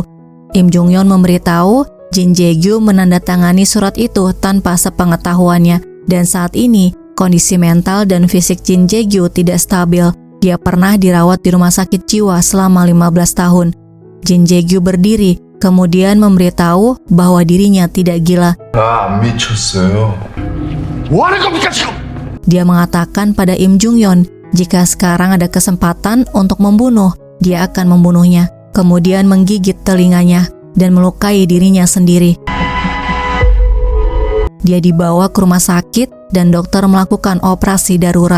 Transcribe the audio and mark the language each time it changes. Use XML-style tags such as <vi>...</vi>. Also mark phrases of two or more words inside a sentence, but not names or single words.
<id>Im Jung-yeon memberitahu Jin Jae-gyu menandatangani surat itu tanpa sepengetahuannya, dan saat ini kondisi mental dan fisik Jin Jae-gyu tidak stabil. Dia pernah dirawat di rumah sakit jiwa selama 15 tahun. Jin Jae-gyu berdiri, kemudian memberitahu bahwa dirinya tidak gila.</id> <ko>나 안 미쳤어요. 뭐 하는 겁니까 지금?</ko> <id>Dia mengatakan pada Im Jung-yeon, jika sekarang ada kesempatan untuk membunuh, dia akan membunuhnya. kemudian menggigit telinganya dan melukai dirinya sendiri. Dia dibawa ke rumah sakit dan dokter melakukan operasi darurat.</id>